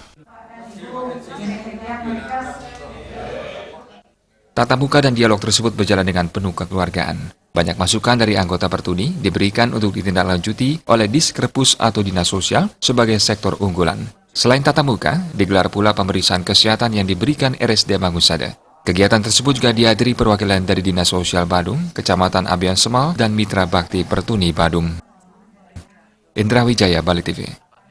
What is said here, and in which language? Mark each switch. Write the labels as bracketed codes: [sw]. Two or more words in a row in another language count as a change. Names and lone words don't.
[id] Tatap muka dan dialog tersebut berjalan dengan penuh kekeluargaan. Banyak masukan dari anggota Pertuni diberikan untuk ditindaklanjuti oleh Diskerpus atau Dinas Sosial sebagai sektor unggulan. Selain tatap muka, digelar pula pemeriksaan kesehatan yang diberikan RSD Mangusada. Kegiatan tersebut juga dihadiri perwakilan dari Dinas Sosial Badung, Kecamatan Abian Semal, dan Mitra Bakti Pertuni Badung. Indra Wijaya, Bali TV.